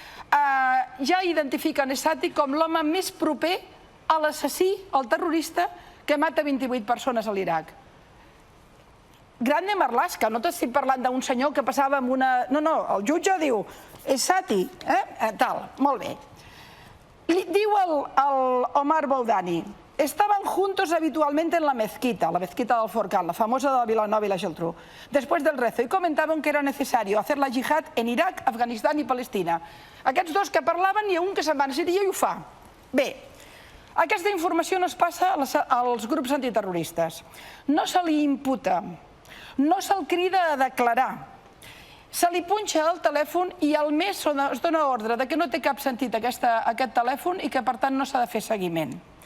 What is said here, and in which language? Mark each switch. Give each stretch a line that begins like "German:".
Catalan: Ja identifiquen Essati com l'home més proper a l'assassí, al terrorista, que mata 28 persones a l'Iraq. Grande Marlaska, no t'estic parlant d'un senyor que passava amb una... No, no, el jutge diu, Essati, tal, molt bé. Diu el
Spanish: Omar Boudani, estaban juntos habitualmente en la mezquita del Forcán, la famosa de Vilanova i la Geltrú, después del rezo, y comentaban que era necesario hacer la jihad en Irak, Afganistán i Palestina.
Catalan: Aquests dos que parlaven, hi ha un que se'n va a Síria i ho fa. Bé, aquesta informació no es passa als grups antiterroristes. No se li imputa, no se'l crida a declarar. Se li punxa el telèfon i al mes es dona ordre que no té cap sentit aquest telèfon i que per tant no s'ha de fer seguiment.